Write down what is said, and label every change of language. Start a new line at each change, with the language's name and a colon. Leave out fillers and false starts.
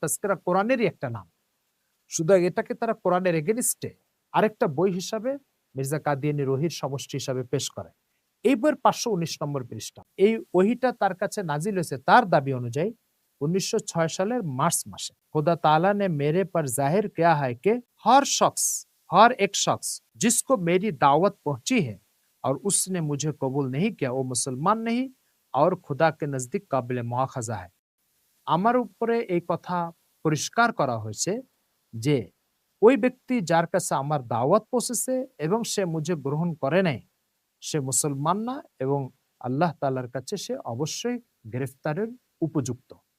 Bangla: তাসকিরা কোরআনেরই একটা নাম, শুধু এটাকে তারা কোরআনের এগেনিস্টে আরেকটা বই হিসাবে মির্জা কাদিয়ানীর ওহীর সমষ্টি হিসাবে পেশ করে। এই বইয়ের 519 নম্বর পৃষ্ঠা। এই ওহীটা তার কাছে নাজিল হয়েছে তার দাবি অনুযায়ী 1906 সালের মার্চ মাসে।
Hindi: खुदा ताला ने मेरे पर जाहिर किया है कि हर एक शख्स जिसको मेरी दावत पहुंची है और उसने मुझे कबूल नहीं किया, वो मुसलमान नहीं और खुदा के नजदीक काबिल मुआखजा है।
Bangla: আমার উপরে এই কথা পরিষ্কার করা হয়েছে যে ওই ব্যক্তি যার কাছে আমার দাওয়াত পৌঁছেছে এবং সে মুঝে গ্রহণ করে নাই, সে মুসলমান না এবং আল্লাহ তাআলার কাছে সে অবশ্যই গ্রেফতারের উপযুক্ত।